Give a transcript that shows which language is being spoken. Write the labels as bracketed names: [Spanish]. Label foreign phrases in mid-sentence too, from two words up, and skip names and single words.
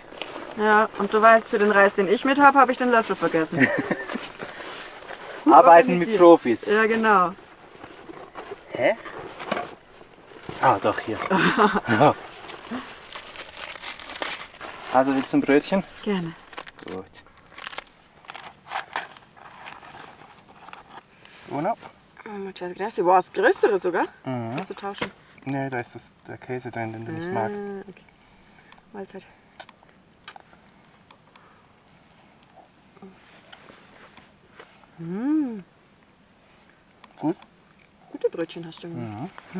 [German] Ja, und du weißt, für den Reis, den ich mit habe, habe ich den Löffel vergessen. Arbeiten mit organisiert. Profis. Ja, genau. Hä? Ah, doch, hier. Also willst du ein Brötchen? Gerne. Gut. Uno. [Spanish] Muchas gracias. [German] Wow, das Größere sogar. Mhm. Kannst du tauschen? Nee, da ist der Käse drin, den du nicht magst. Okay. Mahlzeit. Gut. Gute Brötchen hast du gemacht.